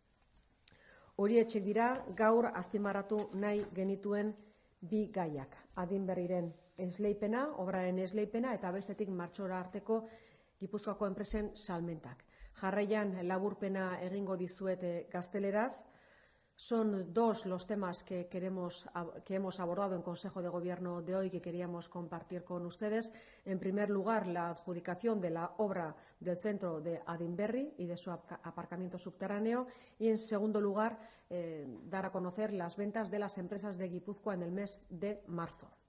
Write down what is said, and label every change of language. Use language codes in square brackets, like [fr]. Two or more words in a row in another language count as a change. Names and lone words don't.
[eu] Horietxek dira gaur azpimarratu nahi genituen bi gaiak. Adinberriren esleipena, obraren esleipena, eta bestetik martxora arteko Gipuzkoako enpresen salmentak. Jarraian laburpena egingo dizuet gazteleraz. [es] Son dos los temas que hemos abordado en Consejo de Gobierno de hoy, que queríamos compartir con ustedes. En primer lugar, la adjudicación de la obra del centro de Adinberri y de su aparcamiento subterráneo. Y en segundo lugar, dar a conocer las ventas de las empresas de Guipúzcoa en el mes de marzo.